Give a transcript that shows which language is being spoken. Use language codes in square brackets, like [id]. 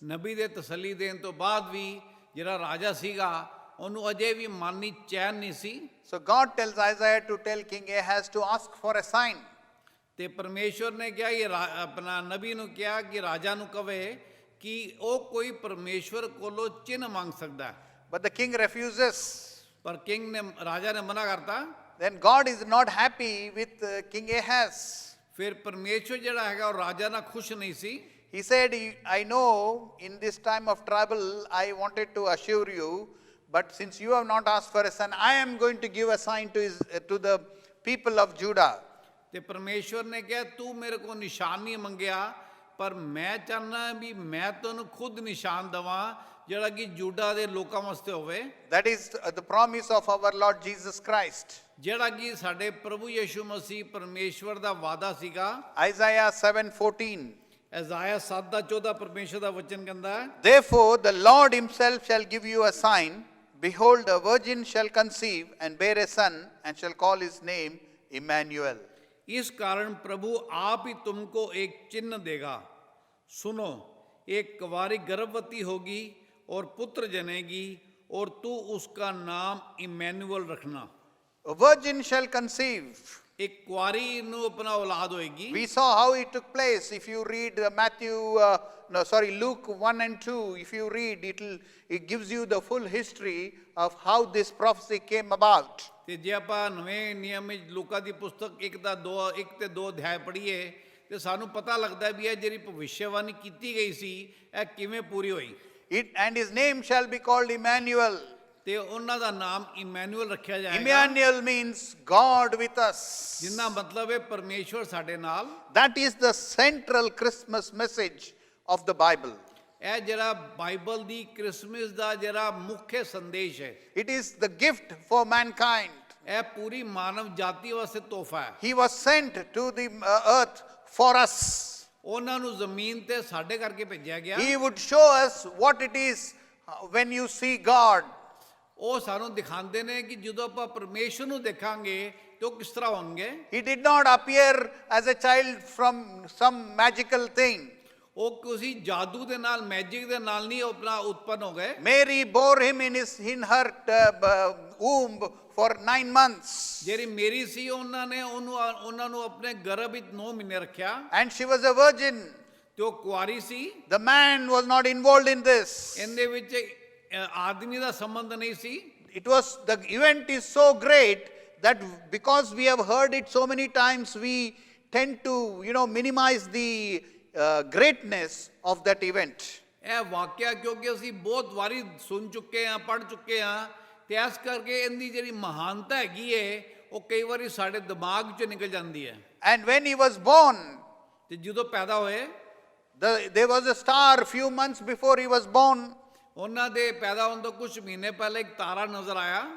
[pa] ਨਬੀ ਦੇ ਤਸੱਲੀ ਦੇਣ ਤੋਂ ਬਾਅਦ ਵੀ ਜਿਹੜਾ ਰਾਜਾ ਸੀਗਾ ਉਹਨੂੰ ਅਜੇ ਵੀ ਮਨ 'ਚ ਚੈਨ ਨਹੀਂ ਸੀ। [en] So God tells Isaiah to tell King Ahaz to ask for a sign. [pa] ਤੇ ਪਰਮੇਸ਼ਵਰ ਨੇ ਕਿਹਾ ਇਹ ਆਪਣਾ ਨਬੀ ਨੂੰ ਕਿਹਾ ਕਿ ਰਾਜਾ ਨੂੰ ਕਵੇ ਕਿ ਉਹ ਕੋਈ ਪਰਮੇਸ਼ਵਰ ਕੋਲੋਂ ਚਿੰਨ੍ਹ ਮੰਗ ਸਕਦਾ। [en] But the king refuses. [pa] ਪਰ ਕਿੰਗ ਨੇ ਰਾਜਾ ਨੇ ਮਨਾ ਕਰਤਾ। [en] Then God is not happy with King Ahaz. [pa] ਫਿਰ ਪਰਮੇਸ਼ਵਰ ਜਿਹੜਾ ਹੈਗਾ ਉਹ ਰਾਜਾ ਨਾਲ ਖੁਸ਼ ਨਹੀਂ ਸੀ। [en] He said, I know in this time of trouble I wanted to assure you, but since you have not asked for a son, I am going to give a sign to the people of Judah. [pa] ਤੇ ਪਰਮੇਸ਼ਵਰ ਨੇ ਕਿਹਾ ਤੂੰ ਮੇਰੇ ਕੋਲ ਨਿਸ਼ਾਨ ਨਹੀਂ ਮੰਗਿਆ ਪਰ ਮੈਂ ਚਾਹੁੰਦਾ ਵੀ ਮੈਂ ਤੁਹਾਨੂੰ ਖੁਦ ਨਿਸ਼ਾਨ ਦਵਾਂ ਜਿਹੜਾ ਕਿ ਜੂਡਾ ਦੇ ਲੋਕਾਂ ਵਾਸਤੇ ਹੋਵੇ। [en] That is the promise of our Lord Jesus Christ. [pa] ਜਿਹੜਾ ਕਿ ਸਾਡੇ ਪ੍ਰਭੂ ਯਿਸੂ ਮਸੀਹ ਪਰਮੇਸ਼ਵਰ ਦਾ ਵਾਅਦਾ ਸੀਗਾ। [en] Isaiah 7:14. [pa] ਇਜ਼ਾਇਆ 7:14 ਪਰਮੇਸ਼ਵਰ ਦਾ ਵਚਨ ਕਹਿੰਦਾ ਹੈ [en] Therefore the Lord himself shall give you a sign. Behold, a virgin shall conceive and bear a son, and shall call his name Emmanuel. [hi] इस कारण प्रभु आप ही तुमको एक चिन्ह देगा। सुनो, एक कुंवारी गर्भवती होगी और पुत्र जनेगी, और तू उसका नाम इमैनुअल रखना। [en] A virgin shall conceive. [hi] एक कुंवारी ਨੂੰ अपना औलाद होएगी। [en] We saw how it took place. If you read Luke 1 and 2, if you read, it gives you the full history of how this prophecy came about. [pa] ਤੇ ਜੇ ਆਪਾਂ ਨਵੇਂ ਨਿਯਮ ਵਿੱਚ ਲੂਕਾ ਦੀ ਪੁਸਤਕ 1 ਤੇ 2 ਅਧਿਆਇ ਪੜ੍ਹੀਏ ਤੇ ਸਾਨੂੰ ਪਤਾ ਲੱਗਦਾ ਵੀ ਇਹ ਜਿਹੜੀ ਭਵਿੱਖਬਾਣੀ ਕੀਤੀ ਗਈ ਸੀ ਇਹ ਕਿਵੇਂ ਪੂਰੀ ਹੋਈ। [en] And his name shall be called Emmanuel. [pa] ਤੇ ਉਹਨਾਂ ਦਾ ਨਾਮ ਇਮੈਨੂਅਲ ਰੱਖਿਆ ਜਾਏਗਾ। [en] Emmanuel means God with us. [pa] ਜਿੰਨਾ ਮਤਲਬ ਹੈ ਪਰਮੇਸ਼ਵਰ ਸਾਡੇ ਨਾਲ। [en] That is the central Christmas message of the Bible. [pa] ਇਹ ਜਿਹੜਾ ਬਾਈਬਲ ਦੀ ਕ੍ਰਿਸਮਸ ਦਾ ਜਿਹੜਾ ਮੁੱਖ ਸੰਦੇਸ਼ ਹੈ। [en] It is the gift for mankind. [pa] ਇਹ ਪੂਰੀ ਮਾਨਵ ਜਾਤੀ ਵਾਸਤੇ ਤੋਹਫਾ ਹੈ। [en] He was sent to the earth for us. [pa] ਉਹਨਾਂ ਨੂੰ ਜ਼ਮੀਨ ਤੇ ਸਾਡੇ ਕਰਕੇ ਭੇਜਿਆ ਗਿਆ। [en] He would show us what it is when you see God. [pa] ਉਹ ਸਾਨੂੰ ਦਿਖਾਉਂਦੇ ਨੇ ਕਿ ਜਦੋਂ ਆਪਾਂ ਪਰਮੇਸ਼ਵਰ ਨੂੰ ਦੇਖਾਂਗੇ ਤੇ ਉਹ ਕਿਸ ਤਰ੍ਹਾਂ ਹੋਣਗੇ। [en] He did not appear as a child from some magical thing. [pa] ਉਹ ਕਿਸੇ ਜਾਦੂ ਦੇ ਨਾਲ ਮੈਜਿਕ ਦੇ ਨਾਲ ਨਹੀਂ ਆਪਣਾ ਉਤਪਨ ਹੋ ਗਏ। [en] Mary bore him in her womb for 9 months. [pa] ਜਿਹੜੀ ਮੇਰੀ ਸੀ ਉਹਨਾਂ ਨੂੰ ਆਪਣੇ ਗਰਭ ਵਿੱਚ 9 ਮਹੀਨੇ ਰੱਖਿਆ। [en] And she was a virgin. [pa] ਤੇ ਉਹ ਕੁਆਰੀ ਸੀ। [en] The man was not involved in this. [pa] ਇਹਦੇ ਵਿੱਚ ਆਦਮੀ ਦਾ ਸੰਬੰਧ ਨਹੀਂ ਸੀ। [en] The event is so great that because we have heard it so many times, we tend to, minimize the greatness of that event. [pa] ਇਹ ਵਾਕਿਆ ਕਿਉਂਕਿ ਅਸੀਂ ਬਹੁਤ ਵਾਰੀ ਸੁਣ ਚੁੱਕੇ ਹਾਂ, ਪੜ੍ਹ ਚੁੱਕੇ ਹਾਂ, ਤੇ ਇਸ ਕਰਕੇ ਇਹਦੀ ਜਿਹੜੀ ਮਹਾਨਤਾ ਹੈਗੀ ਹੈ ਉਹ ਕਈ ਵਾਰੀ ਸਾਡੇ ਦਿਮਾਗ 'ਚੋਂ ਨਿਕਲ ਜਾਂਦੀ ਹੈ। [en] And when he was born, [pa] ਤੇ ਜਦੋਂ ਪੈਦਾ ਹੋਏ, [en] there was a star few months before he was born. [pa] ਉਹਨਾਂ ਦੇ ਪੈਦਾ ਹੋਣ ਤੋਂ ਕੁਝ ਮਹੀਨੇ ਪਹਿਲੇ ਇੱਕ ਤਾਰਾ ਨਜ਼ਰ ਆਇਆ।